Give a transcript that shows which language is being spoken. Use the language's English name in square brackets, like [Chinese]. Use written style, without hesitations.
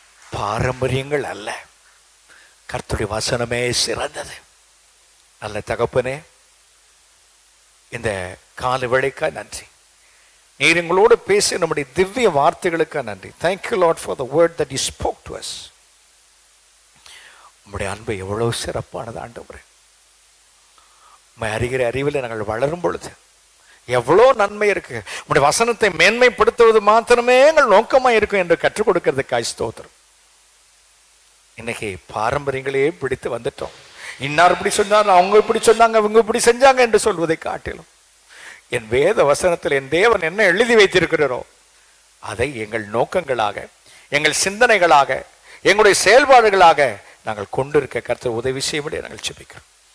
[Tamil] பாரம்பரியங்கள் அல்ல, கர்த்தருடைய வசனமே சிறந்தது. நல்ல தகப்பனே, இந்த கால வேளைக்கா நன்றி. நீர் எங்களோடு பேசி நம்முடைய திவ்ய வார்த்தைகளுக்கா நன்றி. [English] Thank you Lord for the word that you spoke to us. [Tamil] உம்முடைய அன்பு எவ்வளவு சிறப்பானது ஆண்டவரே. உம்மை அறிகிற அறிவில் நாங்கள் வளரும் பொழுது எவ்வளோ நன்மை இருக்கு. உம்முடைய வசனத்தை மேன்மைப்படுத்துவது மாத்திரமே எங்கள் நோக்கமாக இருக்கும் என்று கற்றுக் கொடுக்கிறதுக்காய் ஸ்தோத்திரம். இன்னைக்கு பாரம்பரியங்களையே பிடித்து வந்துட்டோம். இன்னார் இப்படி சொன்னார், அவங்க இப்படி சொன்னாங்க, அவங்க இப்படி செஞ்சாங்க என்று சொல்வதை காட்டிலும் என் வேத வசனத்தில் என் தேவன் என்ன எழுதி வைத்திருக்கிறாரோ அதை எங்கள் நோக்கங்களாக, எங்கள் சிந்தனைகளாக, எங்களுடைய செயல்பாடுகளாக நாங்கள் கொண்டிருக்க கர்த்தர் உதவி செய்யும்படி நாங்கள் ஜெபிக்கிறோம்.